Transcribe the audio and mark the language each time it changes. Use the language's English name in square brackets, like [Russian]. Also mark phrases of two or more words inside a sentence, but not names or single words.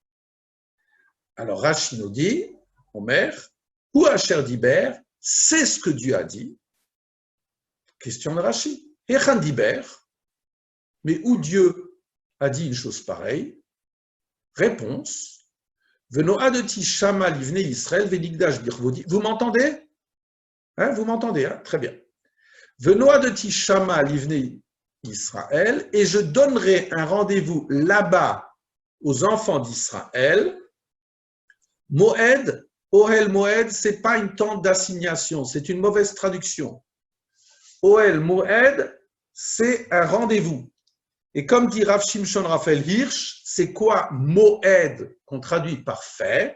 [French] Alors Rashi nous dit, [Hebrew] אומר, או אשר דיבר, [French] c'est ce que Dieu a dit. Question de Rashi. [Hebrew] היכן דיבר, [French] mais où Dieu a dit une chose pareille? Réponse. [Hebrew] ונועדתי שמה לבני ישראל ונקדש בכבודי. [French] Vous m'entendez? Hein, vous m'entendez, hein? Très bien. [Hebrew] ונועדתי שמה לבני ישראל, [French] et je donnerai un rendez-vous là-bas aux enfants d'Israël. Moed, [Hebrew] אוהל מועד, [French] ce n'est pas une tente d'assignation, c'est une mauvaise traduction. [Hebrew] אוהל מועד, [French] c'est un rendez-vous. Et comme dit Rav Shimshon Raphaël Hirsch, c'est quoi Moed, qu'on traduit par fête?